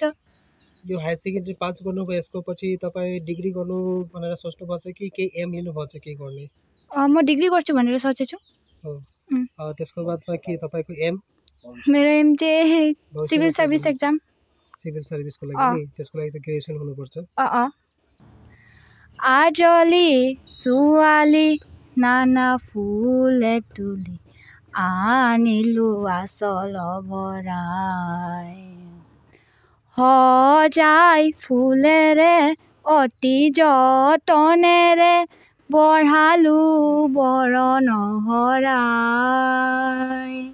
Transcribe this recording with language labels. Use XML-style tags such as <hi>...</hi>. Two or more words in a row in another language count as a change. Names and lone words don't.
<ne>यो हायर सेकेन्डरी पास गर्नुभयो, यसको पछि तपाईँ डिग्री गर्नु भनेर सोच्नु भएको छ कि केही एम लिनु भएको छ केही गर्ने? म डिग्री गर्छु भनेर सोचेछु। त्यसको बादमा के तपाईको एम? मेरो एम चाहिँ सिभिल सर्भिस एक्जाम। सिभिल सर्भिसको लागि त्यसको लागि त ग्रेजुएसन हुनुपर्छ।</ne> <as>आजली ছোৱালী नाना ফুলে তুলি আনিলো আচল ভৰাই সজাই ফুলেৰে অতি যতনেৰে বঢ়ালো বৰণ শৰাই</as>